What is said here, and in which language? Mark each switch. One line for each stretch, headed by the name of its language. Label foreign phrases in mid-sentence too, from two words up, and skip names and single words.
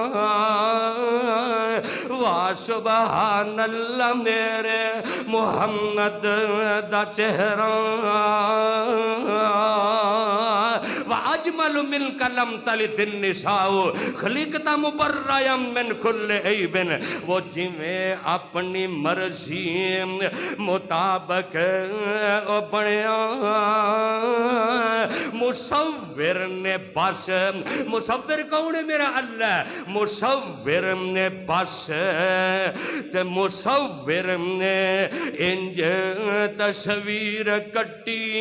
Punjabi: وا
Arabic: سبحان اللہ
Punjabi: میرے محمد دا چہرہ
Arabic: وَأَجْمَلُ مِنْكَ لَمْ تَلِدِ النِّسَاءُ خَلِقْتَ مُبَرَّئًا مِنْ كُلِّ عَیْبٍ
Punjabi: وہ جویں اپنی مرضی مطابق بنیا مصور نے بس مصور کون ہے میرا اللہ مصور نے بس تے مصور نے انج تصویر کٹی